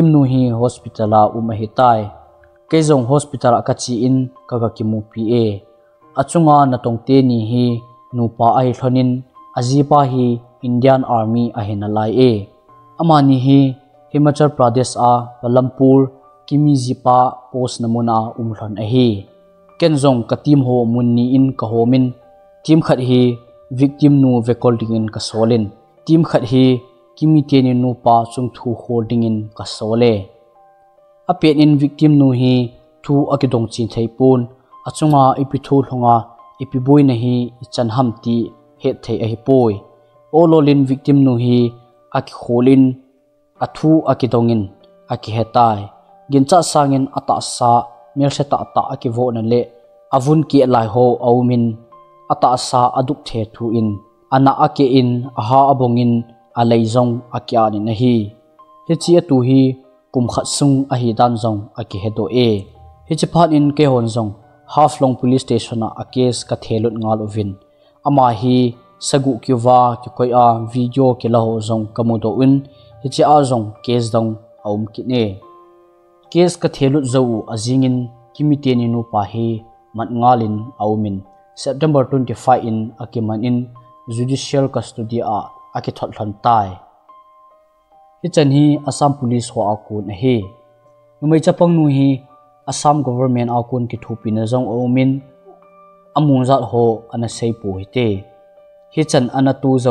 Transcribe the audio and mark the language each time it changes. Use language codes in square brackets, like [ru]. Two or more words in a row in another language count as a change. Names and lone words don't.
[tcz] nu hi hospital a hi tai kezong hospital a kachi in kaga kimu pa achunga natong te ni hi nupa ai hlonin ajipa hi Indian Army a hinalai e amani hi Himachal Pradesh a Palampur kimi jipa post namuna umhlon a hi kenzong katim ho munni in kahomin team khat hi victim nu vekolding in kasolin team khat hi kimi te ni nu pa chung thu holding in kasole apen in victim nu hi thu akidong chin theipun achunga ipithu hlonga ipiboi na hi chanham ti het thei a hi poi ololin victim nu hi aki kholin athu akidongin aki hetai gincha sangin ata sa melseta ata akivo na le avun ki lai ho aumin ata sa aduk the thu in ana ake in aha abongin aleizong akya ni hi hechi atu hi kumkhat sung a hi dan zong aki hedo e hechi phan in ke hon zong half long [en] police station [tcz] a case ka thelut ngal ovin ama hi sagu kiwa ki koi a video ke la ho zong kamudo un hechi a zong case dong aum kine case ka thelut zo azingin kimite ni nu pa hi mat ngalin aumin September 25 in akiman in [en] judicial custody [tcz] a aki thot hlan tai hichan hi Assam police ho akun he numai chapang nu hi Assam government akun ki thupina zong aumin amun zat ho ana sei pu hite hichan ana tu zo